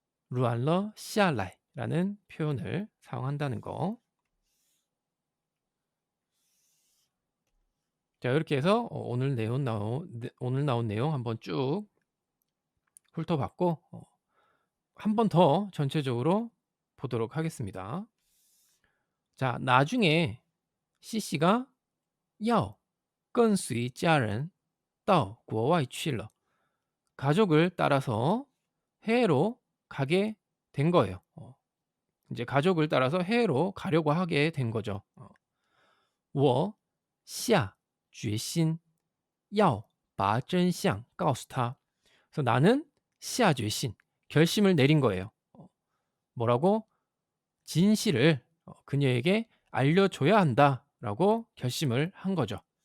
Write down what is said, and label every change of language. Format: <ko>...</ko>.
<ko>루안러 시알라이라는 표현을 사용한다는 거. 자, 이렇게 해서 오늘 나온 내용 한번 쭉 훑어봤고, 한 번 더 전체적으로 보도록 하겠습니다. 자, 나중에 CC가</ko> <zh>要跟随家人到国外去了.</zh> <ko>가족을 따라서 해외로 가게 된 거예요. 이제 가족을 따라서 해외로 가려고 하게 된 거죠.</ko> <zh>我下决心要把真相告诉他.</zh> <ko>그래서 나는</ko> <zh>下决心,</zh> <ko>결심을 내린 거예요. 뭐라고? 진실을 그녀에게 알려줘야 한다라고 결심을 한 거죠.</ko>